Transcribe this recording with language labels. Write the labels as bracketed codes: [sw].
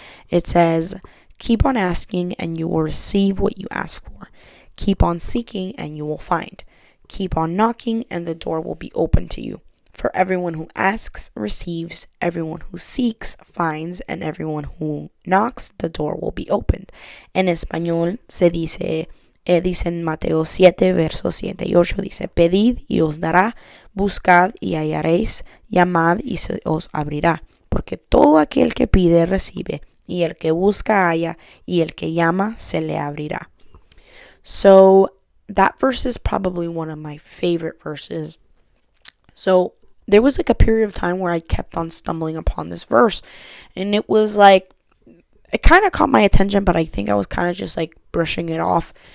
[en] It says, "Keep on asking and you will receive what you ask for. Keep on seeking and you will find. Keep on knocking and the door will be open to you. For everyone who asks receives, everyone who seeks finds, and everyone who knocks the door will be opened." [es] En español dice en Mateo 7, versos 7 y 8, dice: "Pedid y os dará, buscad y hallaréis, llamad y se os abrirá. Porque todo aquel que pide recibe, y el que busca halla, y el que llama se le abrirá." [en] So that verse is probably one of my favorite verses. So there was like a period of time where I kept on stumbling upon this verse, and it was like, it kind of caught my attention, but I think I was kind of just like brushing it off.